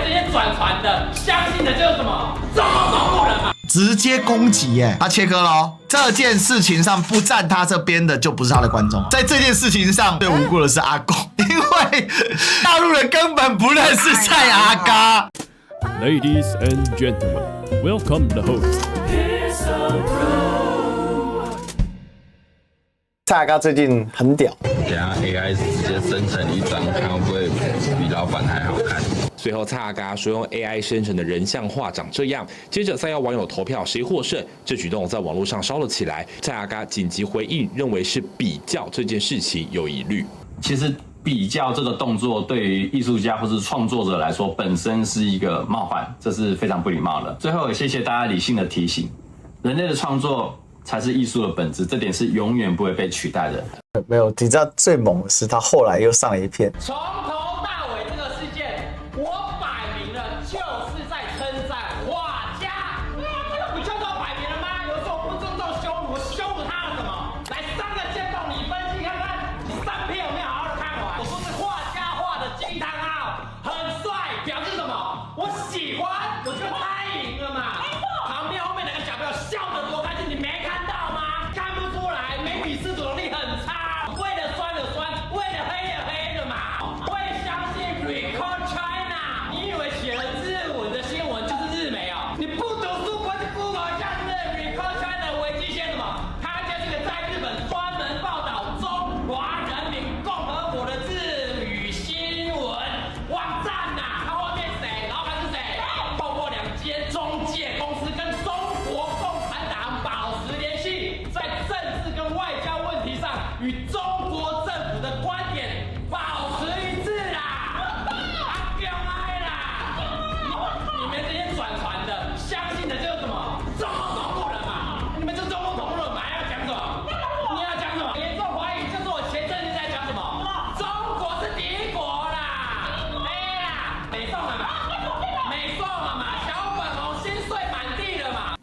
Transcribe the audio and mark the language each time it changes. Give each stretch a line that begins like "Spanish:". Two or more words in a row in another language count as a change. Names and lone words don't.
Chinese: 轉傳的，相信的就是什麼中共同路人嘛，直接攻擊耶，他切割嘍。這件事情上不站他這邊的就不是他的觀眾，在這件事情上最無辜的是阿公，因為大陸人根本不認識蔡阿嘎。
English: Ladies and gentlemen, welcome the host.
Chinese: 蔡阿嘎最近很屌，等下 AI 直接生成一張，看会不会比老板還好看。随後蔡阿嘎說用 AI 生成的人像畫長這樣，接着再要網友投票誰獲勝，這舉動在網絡上燒了起來。蔡阿嘎緊急回應，認為是比較這件事情有疑慮。其實比較這個動作對於藝術家或是創作者來說，本身是一個冒犯，這是非常不禮貌的。最後也謝謝大家理性的提醒，人類的創作才是藝術的本質，這點是永遠不會被取代的。沒有，你知道最猛的是他後來又上了一片。從頭到尾這個事件，我擺明了就是在稱讚畫家。这個不就都擺明了嗎？有時候不尊重羞辱，我羞辱他了什麼？來3個箭洞，你分析看看，你3篇有沒有好好的看完？我說是畫家畫的驚嘆號，很帥，表示什麼？我喜歡，我就他贏了嘛。旁邊後面兩個小朋友笑得多開心，你沒看到嗎？看不出來，媒體識读能力很差，為了酸的酸，為了黑的黑的嘛。會相信 Recall China？你以為寫了日文的新聞就是日媒哦？你不讀書，快去 Google 一下这 Recall China 的維基寫什麼？它就是個在日本專門報道中華人民共和國的日語新聞網站吶。它後面誰？老闆是誰？透過2間中介公司跟中國共產黨保持聯繫，在政治跟外交問題上與中國政府的觀點保持一致啦。阿彪愛啦，你們這些轉傳的，相信的就是什麼中共同路人嘛？你們是中共同路人嘛？要講什麼？你要講什麼？嚴重懷疑就是我前陣子在講什麼？中國是敵國啦，哎啦，美宋了嘛，美宋了嘛，小粉紅心碎滿地了嘛。